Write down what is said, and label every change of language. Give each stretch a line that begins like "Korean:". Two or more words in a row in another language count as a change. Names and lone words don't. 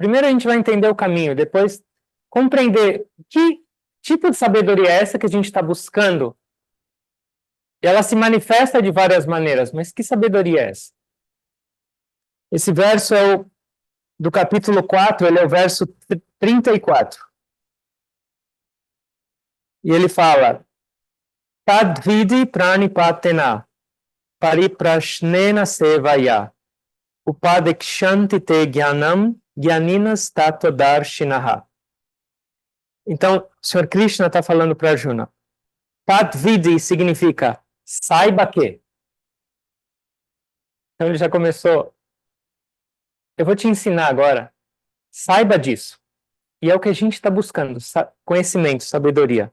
Portuguese: Primeiro a gente vai entender o caminho, depois compreender que tipo de sabedoria é essa que a gente está buscando. E ela se manifesta de várias maneiras, mas que sabedoria é essa? Esse verso é do capítulo 4, ele é o verso 34. E ele fala:
Sanskrit: तद्विद्धि प्रणिपातेन परिप्रश्नेन सेवया उपदेक्ष्यन्ति ते ज्ञानं ज्ञानिनस् तत्त्वदर्शिनः.
Portuguese: Então, o Sr. Krishna está falando para Arjuna. Tadvidi significa saiba que. Então ele já começou. Eu vou te ensinar agora. Saiba disso. E é o que a gente está buscando: conhecimento, sabedoria.